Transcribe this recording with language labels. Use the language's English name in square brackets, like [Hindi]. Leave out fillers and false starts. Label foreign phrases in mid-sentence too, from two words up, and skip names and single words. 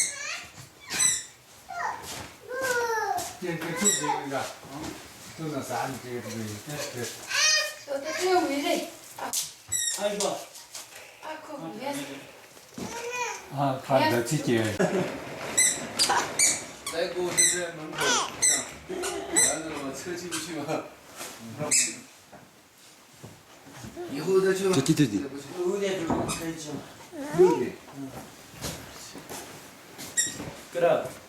[Chinese] 这个就是这个，都那啥，你这个这个。 [Swedish] Så det är ju mycket. [Korean] 아이고 [Swedish] Ah, kom igen. [Chinese] 啊，看得起劲。来给我就在门口，这样，完了我车进不去嘛。以后再去吧。对。 [Korean] 의대 좀 그랬죠 [Chinese] 6 点。 [Korean] 그래